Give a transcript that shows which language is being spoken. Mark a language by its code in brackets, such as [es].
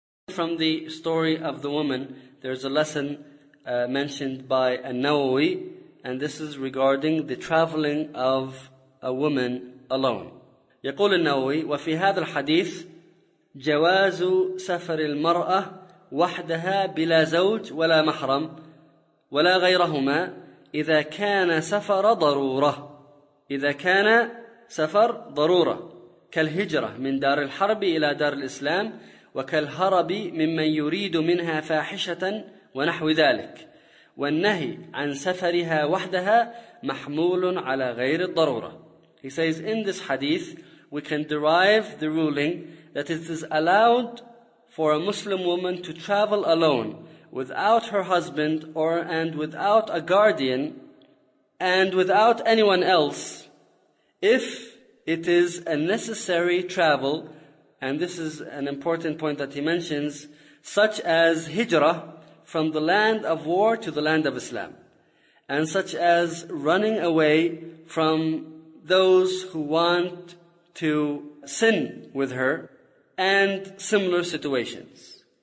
[en] From the story of the woman, there's a lesson mentioned by An-Nawawi, and this is regarding the traveling of a woman alone. [ar] يقول النووي وفي هذا الحديث جواز سفر المرأة وحدها بلا زوج ولا محرم ولا غيرهما إذا كان سفر ضرورة إذا كان سفر ضرورة كالهجرة من دار الحرب إلى دار الإسلام وكالهرب ممن يريد منها فاحشة ونحو ذلك والنهي عن سفرها وحدها محمول على غير الضرورة. [en] He says in this hadith we can derive the ruling that it is allowed for a Muslim woman to travel alone without her husband or and without a guardian and without anyone else if it is a necessary travel, and this is an important point that he mentions, such as hijrah from the land of war to the land of Islam, and such as running away from those who want to sin with her, and similar situations.